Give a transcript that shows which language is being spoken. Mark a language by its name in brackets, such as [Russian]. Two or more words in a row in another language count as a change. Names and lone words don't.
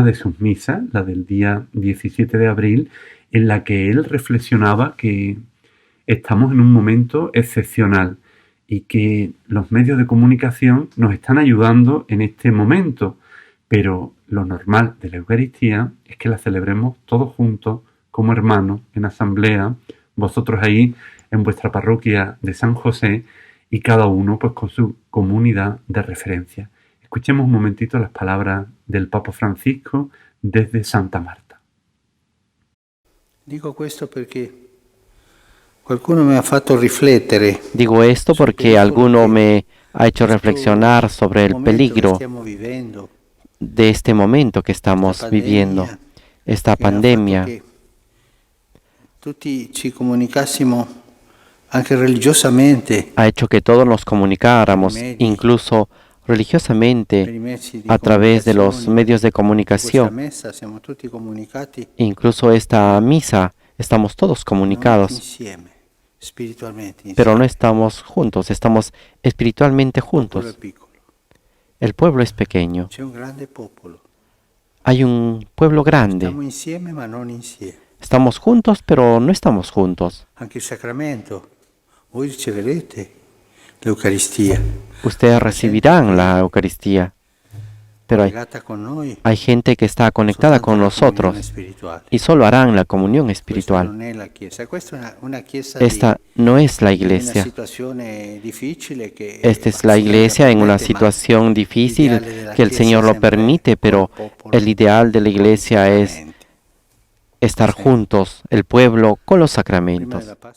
[Spanish] de sus misas, la del día 17 de abril, en la que él reflexionaba que estamos en un momento excepcional y que los medios de comunicación nos están ayudando en este momento, pero lo normal de la Eucaristía es que la celebremos todos juntos, como hermanos, en asamblea, vosotros ahí en vuestra parroquia de San José y cada uno pues con su comunidad de referencia. Escuchemos un momentito las palabras del Papa Francisco desde Santa Marta. Digo esto porque [Italian] qualcuno me ha fatto riflettere. [Spanish] Digo esto porque alguno me ha hecho reflexionar sobre el peligro de este momento que estamos viviendo, esta pandemia. [Italian] Tutti ci comunicassimo anche religiosamente. [Spanish] Ha hecho que todos nos comunicáramos, incluso religiosamente, a través de los medios de comunicación. Incluso esta misa, estamos todos comunicados, pero no estamos juntos, estamos espiritualmente juntos. El pueblo es pequeño. Hay un pueblo grande. Estamos juntos, pero no estamos juntos. [Italian] Anche il sacramento. Voi riceverete l'Eucaristia. [Spanish] Ustedes recibirán la Eucaristía, pero hay gente que está conectada con nosotros y solo harán la comunión espiritual. Esta no es la iglesia. Esta es la iglesia en una situación difícil que el Señor lo permite, pero el ideal de la iglesia es estar juntos, el pueblo, con los sacramentos.